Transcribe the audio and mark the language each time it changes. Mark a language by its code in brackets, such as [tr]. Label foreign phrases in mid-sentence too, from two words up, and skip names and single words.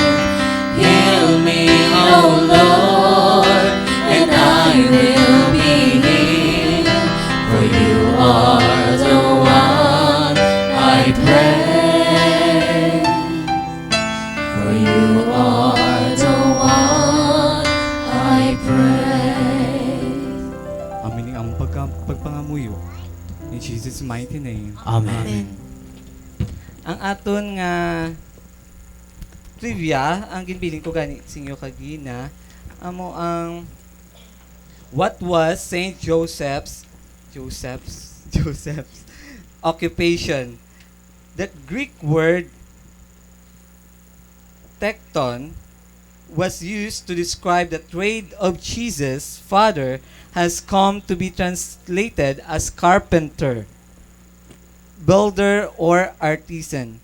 [en] Heal me, O Lord, and I will be healed. For you are the one I pray. For you are the one I pray. [hil] Amin ang pagpangamuyo. [en] In Jesus' mighty name. Amen. [hil] Ang aton nga trivia, ang ginbiling ko gani sinyo kagina, amo ang [en] what was Saint Joseph's occupation? The Greek word tekton was used to describe the trade of Jesus' father, has come to be translated as carpenter, builder, or artisan.